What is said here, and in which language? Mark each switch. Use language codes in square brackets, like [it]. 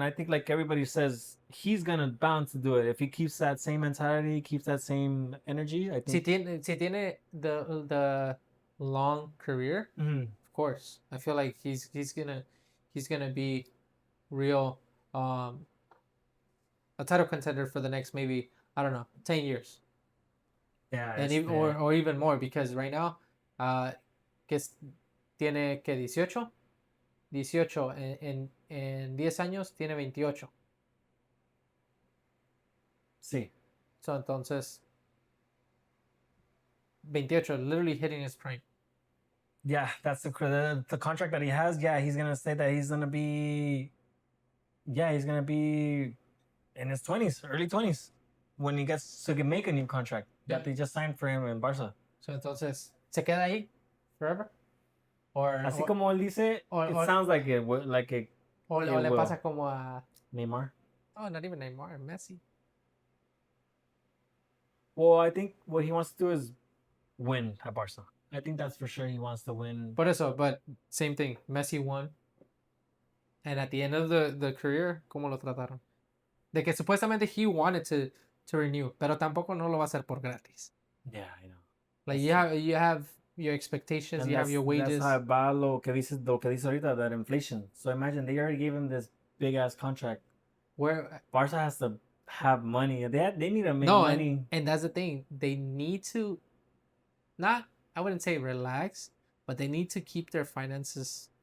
[en] I think like everybody says he's gonna bound to do it if he keeps that same mentality, keeps that same energy. I think [es] si tiene [en] the long career, of course. I feel like he's gonna be real a title contender for the next maybe I don't know 10 years. Yeah, and even, or even more because right now [es] que tiene que 18 en 10 años tiene 28. Sí. [en] So entonces 28 literally hitting his prime. Yeah, that's the contract that he has. Yeah, he's gonna say that he's gonna be. Yeah, he's gonna be in his 20s, early 20s, when he gets to make a new contract that they just signed for him in Barca. [es] So entonces se queda ahí forever. [en] Or [es] así como él dice, [en] it sounds like it like it. [es] O le pasa como a Neymar. [en] Oh, not even Neymar, Messi. Well, I think what he wants to do is win at Barca. I think that's for sure. He wants to win. [es] Por eso, [en] but same thing. Messi won. And at the end of the career, [es] ¿cómo lo trataron? De que supuestamente [en] he wanted to renew, [es] pero tampoco no lo va a hacer por gratis. [en] Yeah, I know. Like you have your expectations, you have your wages. That's how [es] va lo que dice ahorita, [en] that inflation. So imagine they already gave him this big ass contract. Where Barca has to have money. They need to make money. And that's the thing. They need to not, I wouldn't say relax, but they need to keep their finances